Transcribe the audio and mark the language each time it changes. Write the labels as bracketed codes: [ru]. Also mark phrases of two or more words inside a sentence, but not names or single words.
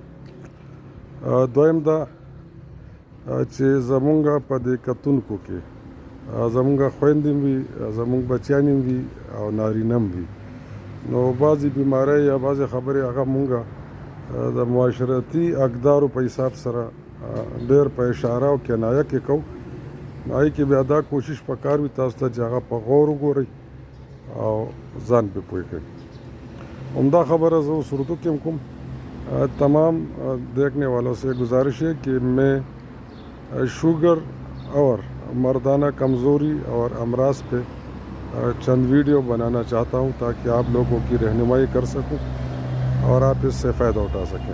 [ps] دویم دا چې زمونږ په دې کتونکو کې زمونږ خویندې وي، زمونږ بچیانې وي او نارینه هم وي، نو بعضې بیمارۍ یا بعضې خبرې هغه مونږ د معاشرتي اقدارو په حساب سره ډېر په اشاره او کنایه کې کوو. نو هغې کې بیا دا کوشش پکار وي تاسو ته چې هغه په غور وګورئ او ځان پې پوه کړئ. [ur] عمدہ خبر ہے وہ اردو کے حکم تمام دیکھنے والوں سے گزارش ہے کہ میں شوگر اور مردانہ کمزوری اور امراض پہ چند ویڈیو بنانا چاہتا ہوں تاکہ آپ لوگوں کی رہنمائی کر سکوں اور آپ اس سے فائدہ اٹھا سکیں.